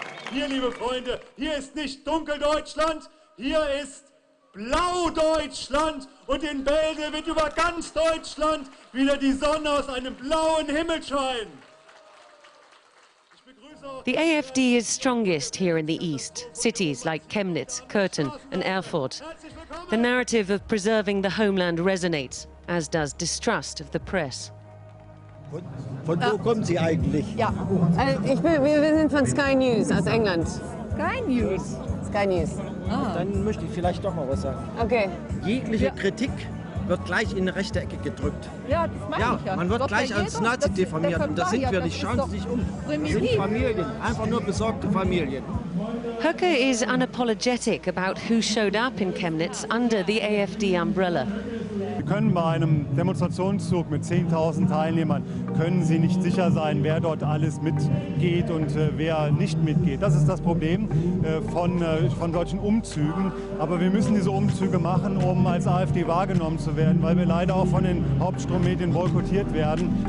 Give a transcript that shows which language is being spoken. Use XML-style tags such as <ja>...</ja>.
<de>Hier, liebe Freunde, hier ist nicht Dunkeldeutschland, hier ist Blaudeutschland, und in Bälde wird über ganz Deutschland wieder die Sonne aus einem blauen Himmel scheinen.</de> <en>The AfD is strongest here in the East, cities like Chemnitz, Curtin and Erfurt. The narrative of preserving the homeland resonates, as does distrust of the press.</en> <de>Von wo kommen Sie eigentlich? Ja, wir sind von Sky News aus England. Sky News? Sky News. Dann möchte ich vielleicht doch mal was sagen. Okay. Jegliche Kritik wird gleich in eine rechte Ecke gedrückt. Ja, das meine Ja, ich ja. man wird gleich als Nazi diffamiert und das sind wir nicht. Schauen Sie sich um. Das sind Familien, einfach nur besorgte Familien.</de> <en>Höcke is unapologetic about who showed up in Chemnitz under the AfD umbrella.</en> <de>Wir können bei einem Demonstrationszug mit 10.000 Teilnehmern, können Sie nicht sicher sein, wer dort alles mitgeht und wer nicht mitgeht. Das ist das Problem von solchen Umzügen. Aber wir müssen diese Umzüge machen, um als AfD wahrgenommen zu werden, weil wir leider auch von den Hauptstrummedien boykottiert werden.</de>